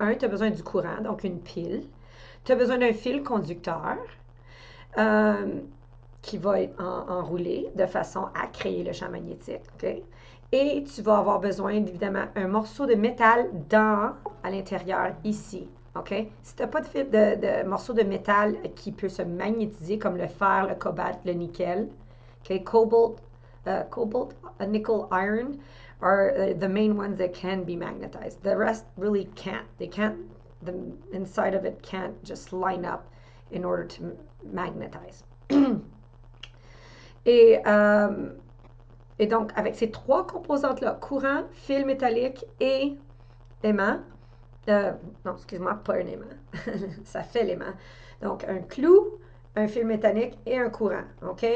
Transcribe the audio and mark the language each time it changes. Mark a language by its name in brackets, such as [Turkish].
[French] Tu as besoin du courant, donc une pile. Tu as besoin d'un fil conducteur qui va être enroulé de façon à créer le champ magnétique. Okay? Et tu vas avoir besoin, évidemment, un morceau de métal à l'intérieur ici. Okay? Si tu n'as pas de morceau de métal qui peut se magnétiser, comme le fer, le cobalt, le nickel, okay? [English] Cobalt, nickel, iron are the main ones that can be magnetized. The rest really can't. The inside of it can't just line up in order to magnetize. [French] Et donc, avec ces trois composantes-là, courant, fil métallique et aimant, non, excuse-moi, pas un aimant, ça fait l'aimant. Donc, un clou, un fil métallique et un courant. OK?